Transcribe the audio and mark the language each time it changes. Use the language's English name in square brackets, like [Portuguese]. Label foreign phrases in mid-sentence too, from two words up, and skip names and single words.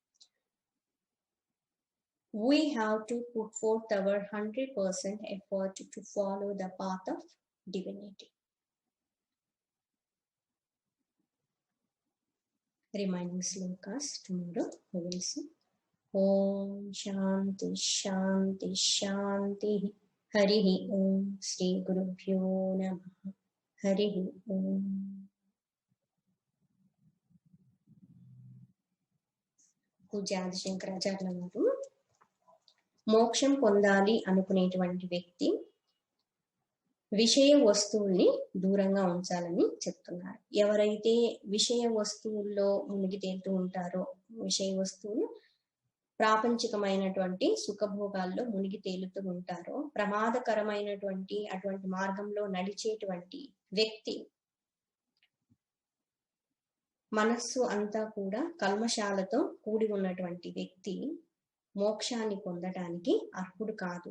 [English] We have to put forth our 100% effort to follow the path of divinity. Remaining slokas tomorrow we will see. [Sanskrit] ओम् शान्ति शान्ति शान्ति. हरिः ओम् श्री गुरुभ्यो नमः. हरिः ओम्. [Telugu] పూజ్యాది శంకరాచార్యుల వారు మోక్షం పొందాలి అనుకునేటువంటి వ్యక్తి విషయ వస్తువుల్ని దూరంగా ఉంచాలని చెప్తున్నారు. ఎవరైతే విషయ వస్తువుల్లో మునిగి తేలుతూ ఉంటారో, విషయ వస్తువులు ప్రాపంచికమైనటువంటి సుఖభోగాల్లో మునిగి తేలుతూ ఉంటారో, ప్రమాదకరమైనటువంటి అటువంటి మార్గంలో నడిచేటువంటి వ్యక్తి మనస్సు అంతా కూడా కల్మషాలతో కూడి ఉన్నటువంటి వ్యక్తి మోక్షాన్ని పొందడానికి అర్హుడు కాదు.